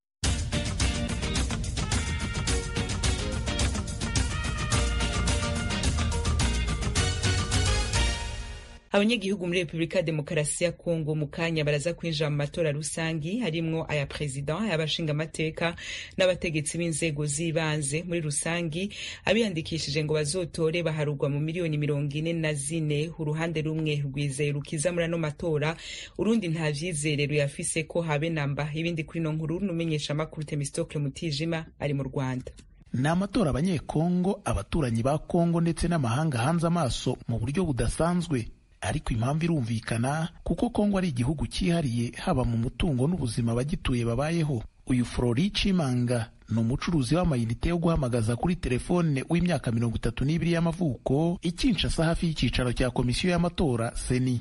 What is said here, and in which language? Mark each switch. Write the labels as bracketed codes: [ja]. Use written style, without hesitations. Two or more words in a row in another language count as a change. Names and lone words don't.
[rn] Abanyagihugu muri Republika Demokarasi ya Kongo mukanya baraza kwinjira mu matora rusangi harimwo aya president, abashinga amateka n'abategetsi b'inzego z'ibanze. Muri rusangi abiyandikishije ngo bazotore baharugwa mu miliyoni 44. Uruhande rumwe rwizeye rukiza muri ano matora, urundi nta vyizerero yafise ko habe namba. Ibindi kuri no nkuru numenyesha makuru Temistokle Mutijima ari mu Rwanda. [rw] Ni amatora abanyekongo, abaturanyi ba Kongo ndetse n'amahanga hanze amaso mu buryo budasanzwe. Ariko impamvu irumvikana kuko Kongo ari igihugu cyihariye haba mu mutungo n'ubuzima bagituye babayeho. Uyu Flori Chimanga ni umucuruzi w'amayinite yo guhamagaza kuri telefone w'imyaka 32 y'amavuko i Kinshasa hafi y'icyicaro cya komisiyo y'amatora Seni.